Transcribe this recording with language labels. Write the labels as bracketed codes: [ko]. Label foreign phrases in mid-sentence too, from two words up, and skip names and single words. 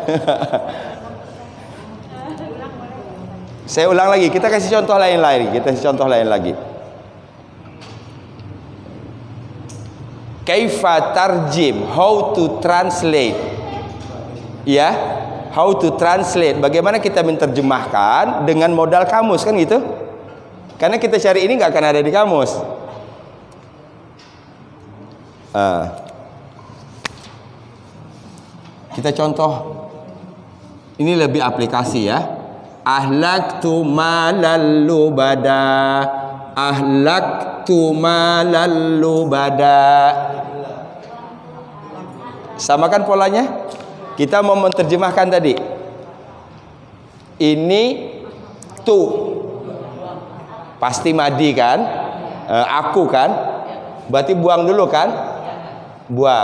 [id] Saya ulang lagi, kita kasih contoh lain lagi. [ar] كيف ترجم, [en] how to translate. [id] Ya, [en] how to translate. [id] Bagaimana kita menerjemahkan dengan modal kamus kan gitu? Karena kita cari ini nggak akan ada di kamus. Kita contoh. Ini lebih aplikasi ya. [ar] أهلكت مالا لبدا. أهلكت مالا لبدا. [id] Samakan polanya. Kita mau menerjemahkan tadi. Ini tu. Pasti madi kan? Aku kan? Berarti buang dulu kan? Buang.